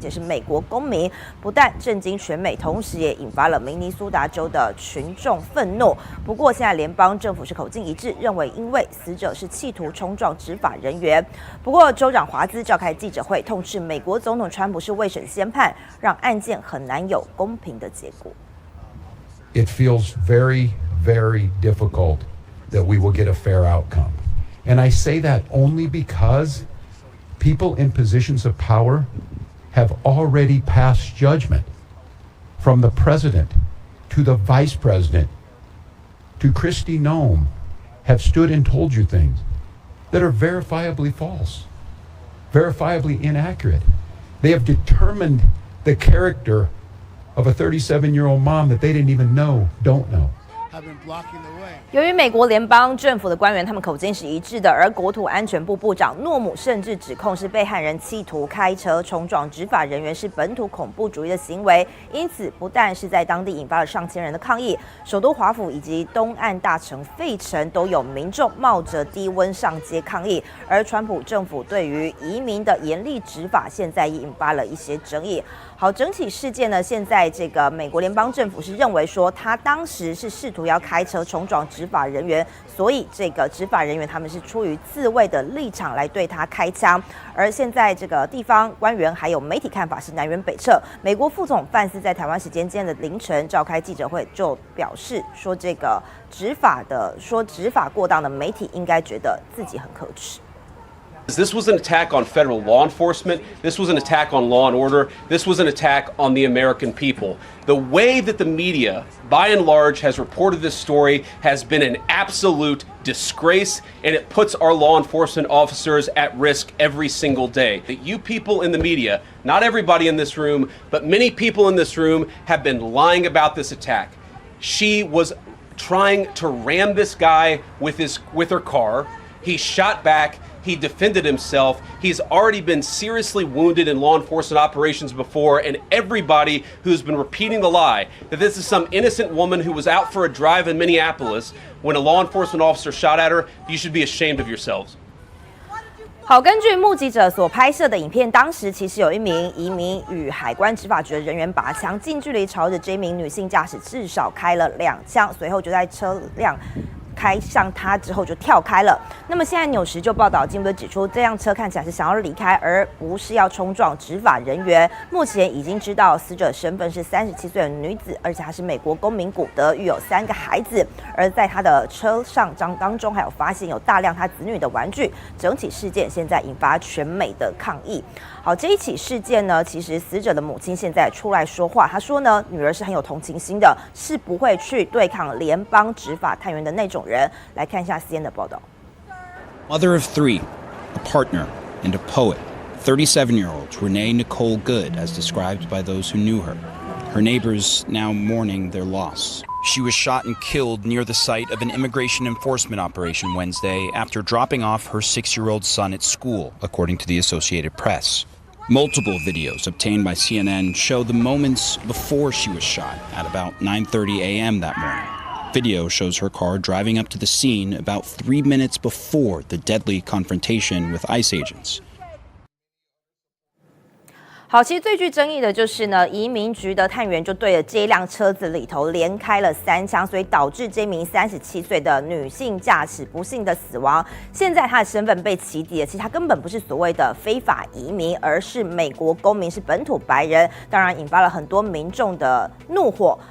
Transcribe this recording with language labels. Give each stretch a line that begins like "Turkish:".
Chinese: 也是美国公民，不但震惊全美，同时也引发了明尼苏达州的群众愤怒。不过，现在联邦政府是口径一致，认为因为死者是企图冲撞执法人员。不过，州长华兹召开记者会，痛斥美国总统川普是未审先判，让案件很难有公平的结果。
English: It feels very, very difficult that we will get a fair outcome. And I say that only because people in positions of power have already passed judgment, from the president to the vice president to Kristi Noem, have stood and told you things that are verifiably false, verifiably inaccurate. They have determined the character of a 37-year-old mom that they didn't even know, don't know.
Chinese: 由于美国联邦政府的官员他们口径是一致的，而国土安全部部长诺姆甚至指控是被害人企图开车冲撞执法人员是本土恐怖主义的行为，因此不但是在当地引发了上千人的抗议，首都华府以及东岸大城费城都有民众冒着低温上街抗议，而川普政府对于移民的严厉执法现在也引发了一些争议。好，整体事件呢，现在这个美国联邦政府是认为说，他当时是试图要开车冲撞执法人员，所以这个执法人员他们是出于自卫的立场来对他开枪。而现在这个地方官员还有媒体看法是南辕北辙。美国副总统范斯在台湾时间今天的凌晨召开记者会，就表示说，这个执法过当的媒体应该觉得自己很可耻。
English: This was an attack on federal law enforcement. This was an attack on law and order. This was an attack on the American people. The way that the media, by and large, has reported this story has been an absolute disgrace, and it puts our law enforcement officers at risk every single day. That you people in the media, not everybody in this room, but many people in this room have been lying about this attack. She was trying to ram this guy with her car. He shot back. He defended himself. He's already been seriously wounded in law enforcement operations before, and everybody who's been repeating the lie that this is some innocent woman who was out for a drive in Minneapolis when a law enforcement officer shot at her, you should be ashamed of yourselves.
Chinese: 好，根据目击者所拍摄的影片，当时其实有一名移民与海关执法局的人员拔枪，近距离朝着这名女性驾驶至少开了2枪，随后就在车辆开向他之后就跳开了。那么现在纽时就报道，进一步指出，这辆车看起来是想要离开，而不是要冲撞执法人员。目前已经知道死者身份是37岁的女子，而且她是美国公民古德，育有3个孩子。而在她的车上当中，还有发现有大量她子女的玩具。整体事件现在引发全美的抗议。好，这一起事件呢，其实死者的母亲现在出来说话，她说呢，女儿是很有同情心的，是不会去对抗联邦执法探员的那种人。来看一下 CNN 的报道。
English: Mother of 3, a partner and a poet, 37-year-old Renee Nicole Good, as described by those who knew her. Her neighbors now mourning their loss. She was shot and killed near the site of an immigration enforcement operation Wednesday after dropping off her 6-year-old son at school, according to the Associated Press. Multiple videos obtained by CNN show the moments before she was shot at about 9:30 a.m. that morning. Video shows her car driving up to the scene about 3 minutes before the deadly confrontation with ICE agents.
Chinese: 好，其实最具争议的就是呢，移民局的探员就对着这一辆车子里头连开了3枪，所以导致这名37岁的女性驾驶不幸的死亡。现在她的身份被起底了，其实她根本不是所谓的非法移民，而是美国公民，是本土白人，当然引发了很多民众的怒火。